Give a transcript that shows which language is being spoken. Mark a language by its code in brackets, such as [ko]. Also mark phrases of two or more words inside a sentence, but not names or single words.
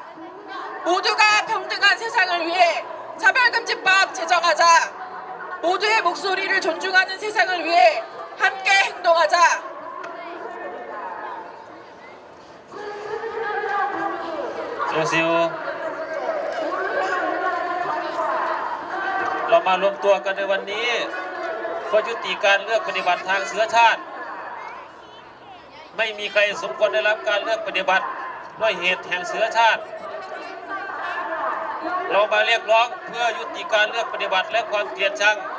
[ko] 모두가 평등한 세상을 위해 차별금지법 제정하자. 모두의 목소리를 존중하는 세상을 위해 함께 행동하자. 안녕하세요. [th] เรามารวมตัวกันในวันนี้เพื่อยุติการเลือกปฏิบัติทางเชื้อชาติไม่มีใครสมควรได้รับการเลือกปฏิบัติด้วยเหตุแห่งเชื้อชาติเรามาเรียกร้องเพื่อยุติการเลือกปฏิบัติและความเกลียดชัง